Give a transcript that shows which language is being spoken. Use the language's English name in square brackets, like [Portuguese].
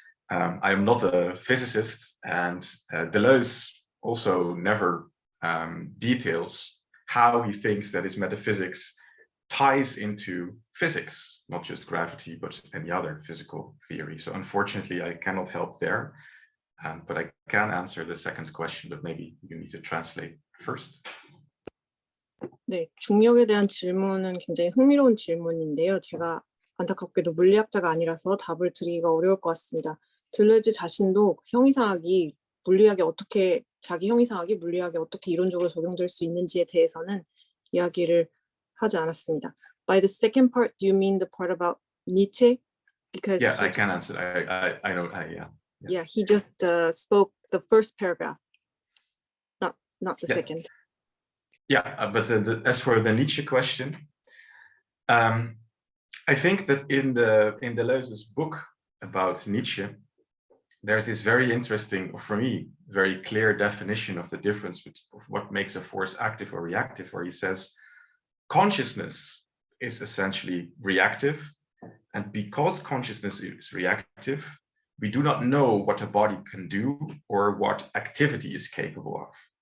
[English] I am not a physicist, and Deleuze also never details how he thinks that his metaphysics ties into physics, not just gravity, but any other physical theory. So unfortunately, I cannot help there, but I can answer the second question, but maybe you need to translate first. [Korean] 네, 중력에 대한 질문은 굉장히 흥미로운 질문인데요. 제가 안타깝게도 물리학자가 아니라서 답을 드리기가 어려울 것 같습니다. 들레즈 자신도 형이상학이 물리학에 어떻게 자기 형이상학이 물리학에 어떻게 이론적으로 적용될 수 있는지에 대해서는 이야기를 하지 않았습니다. [English] By the second part, do you mean the part about Nietzsche? Because Yeah, I can answer. I know. Yeah. he just spoke the first paragraph, not the Yeah. second. Yeah, but as for the Nietzsche question, I think that in Deleuze's book about Nietzsche, there's this very interesting, for me, very clear definition of the difference of what makes a force active or reactive, where he says consciousness is essentially reactive, and because consciousness is reactive, we do not know what a body can do or what activity is capable of.